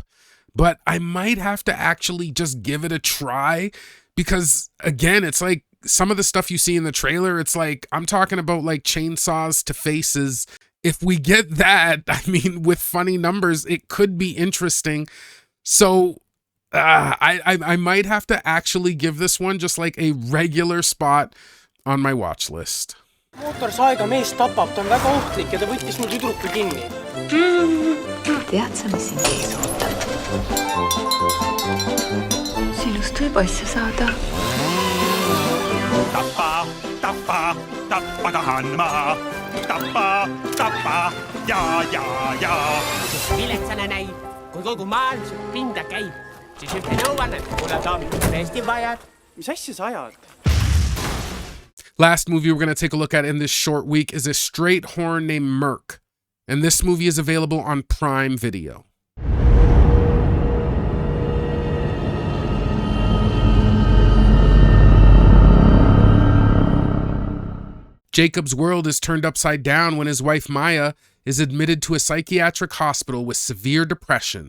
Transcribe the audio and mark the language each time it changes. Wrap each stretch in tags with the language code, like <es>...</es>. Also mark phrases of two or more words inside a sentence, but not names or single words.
<en>But I might have to actually just give it a try because, again, it's like some of the stuff you see in the trailer, it's like, I'm talking about like chainsaws to faces. If we get that, I mean, with funny numbers, it could be interesting. So I might have to actually give this one just like a regular spot on my watch list.</en> <et>Mootorsaega mees tapab, ta on väga ohtlik ja ta võttis mul tüdruku kinni. Tead sa, mis sind ees ootab? Sinust võib asja saada. Tappa, tappa, tappa tahan ma. Tappa, tappa, ja. Viletsana näib, kui kogu maailm su pinda käib, siis ütle nõuannet, kuna ta on tõesti vajad. mis asja sa ajad?</et> <en>Last movie we're going to take a look at in this short week is a straight horror named Murk. And this movie is available on Prime Video. Jacob's world is turned upside down when his wife Maya is admitted to a psychiatric hospital with severe depression.</en>